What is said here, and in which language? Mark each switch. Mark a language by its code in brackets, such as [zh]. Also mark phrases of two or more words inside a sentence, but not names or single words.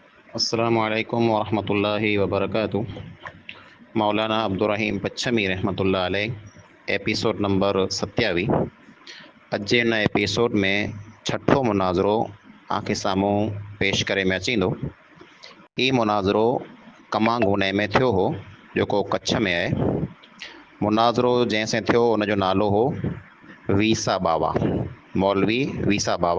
[ar] السلام عليكم ورحمة الله وبركاته. [sd] मौलाना अब्दुर्रहीम पच्छमी [ar] رحمة الله عليه [en] episode number [sd] 27। अॼु जे हिन एपिसोड में छठो मुनाज़रो आंखे साम्हूं पेश करे में अचींदो। हीउ मुनाज़रो कमांगूने में थियो हो, जेको कच्छ में आहे। मुनाज़रो जंहिंसां थियो उनजो नालो हो वीसा बावा, मौलवी वीसा बावा।